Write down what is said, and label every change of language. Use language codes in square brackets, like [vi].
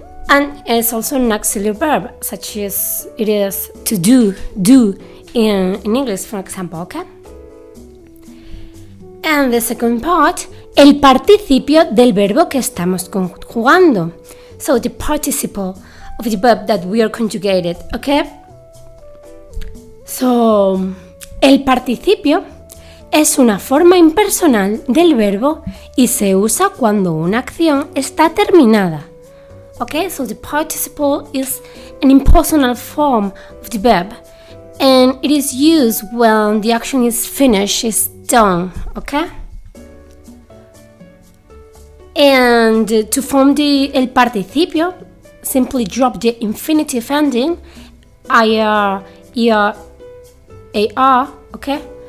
[en] And it's also an auxiliary verb, such as it is to do in English, for example, okay? And the second part, [es] el participio del verbo que estamos conjugando. [en] So the participle of the verb that we are conjugated, okay? [es] So, el participio es una forma impersonal del verbo y se usa cuando una acción está terminada. [en] Okay, so the participle is an impersonal form of the verb and it is used when the action is finished, is done, okay? And to form el participio, simply drop the infinitive ending, ir, ar, okay?